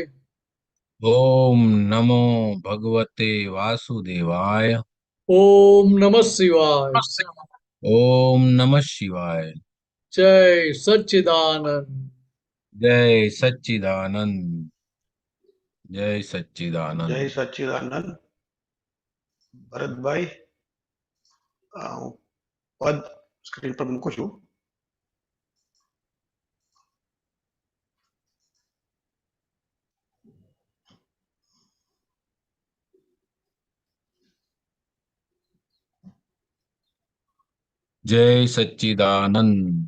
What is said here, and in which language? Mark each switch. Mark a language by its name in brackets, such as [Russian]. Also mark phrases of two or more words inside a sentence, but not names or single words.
[Sanskrit] ॐ नमो भगवते वासुदेवाय। ओम नमः शिवाय। ॐ नमः शिवाय। जय सच्चिदानंद। जय सच्चिदानंद। जय सच्चिदानंद। जय सच्चिदानंद। [Gujarati] भरत भाई હું પદ સ્ક્રીન પર મૂકું છું। [Sanskrit] जय सच्चिदानंद।